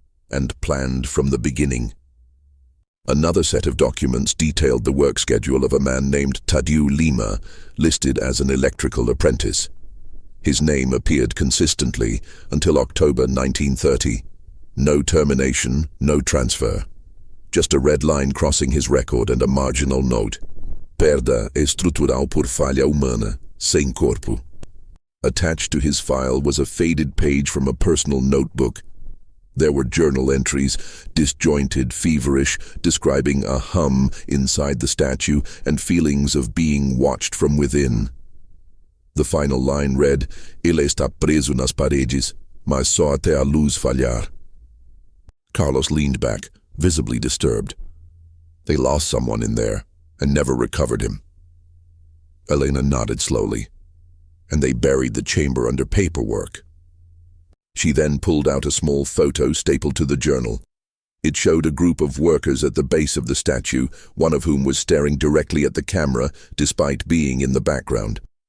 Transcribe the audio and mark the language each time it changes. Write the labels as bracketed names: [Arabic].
[English] and planned from the beginning. Another set of documents detailed the work schedule of a man named Tadeu Lima, listed as an electrical apprentice. His name appeared consistently until October 1930. No termination, no transfer. Just a red line crossing his record and a marginal note. [Portuguese] Perda estrutural por falha humana, sem corpo. [English] Attached to his file was a faded page from a personal notebook. There were journal entries, disjointed, feverish, describing a hum inside the statue and feelings of being watched from within. The final line read, [Portuguese] "Ele está preso nas paredes, mas só até a luz falhar." [English] Carlos leaned back, visibly disturbed. They lost someone in there and never recovered him. Elena nodded slowly, and they buried the chamber under paperwork. She then pulled out a small photo stapled to the journal. It showed a group of workers at the base of the statue, one of whom was staring directly at the camera despite being in the background.